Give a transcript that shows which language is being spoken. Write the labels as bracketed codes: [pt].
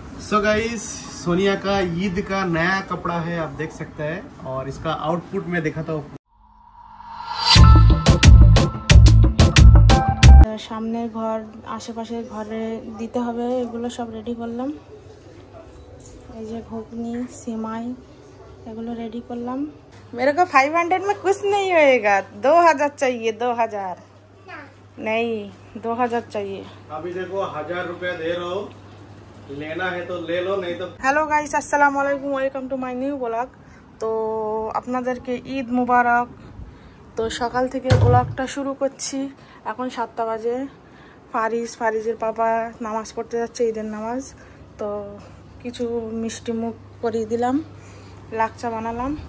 [hi] So guys, Sonia का ईद का नया कपड़ा है, आप देख सकते हैं। और इसका आउटपुट में दिखाता हूँ। [bn] সামনের ঘর আশেপাশের ঘরে দিতে হবে, এগুলো সব রেডি করলাম। এই যে ঘুগনি সিমাই এগুলো রেডি করলাম। [hi] मेरे को 500 में कुछ नहीं होएगा, 2000 चाहिए, 2000 नहीं 2000 चाहिए। अभी देखो 1000 रुपया दे रहा हूँ, लेना है तो ले लो, नहीं तो। [bn] হ্যালো গাইস, আসসালামু আলাইকুম, welcome to my new blog. তো আপনাদেরকে ঈদ মুবারক। তো সকাল থেকে ব্লগটা শুরু করছি। এখন 7টা বাজে। ফারিজের পাপা নামাজ পড়তে যাচ্ছে, ঈদের নামাজ। তো কিছু মিষ্টি মুখ করিয়ে দিলাম, লাকচা বানালাম।